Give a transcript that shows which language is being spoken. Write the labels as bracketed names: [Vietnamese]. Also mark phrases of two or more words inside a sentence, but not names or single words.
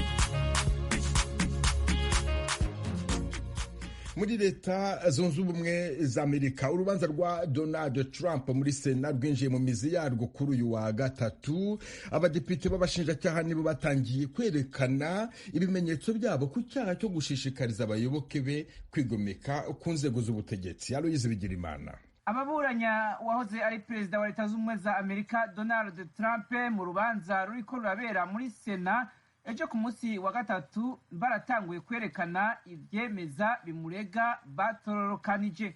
[Kinyarwanda] Muri leta zunze ubumwe za Amerika urubanza rwa Donald Trump muri Sena rwinjiye mu mizi yarwo kuri uyu wa gatatu. Abadepite b'abashinjacyaha nibo batangiye kwerekana ibimenyetso byabo ku cyaha cyo gushishikariza abayoboke be kwigomeka ku nzego z'ubutegetsi. Aloyize Bigirimana. [Rundi] Ababuranya wahoze ari perezida wa leta z'ubumwe za Amerika Donald Trump mu rubanza ruriko rurabera muri Sena ejo ku munsi wa gatatu baratanguye kwerekana ivyemeza bimurega batororokanije.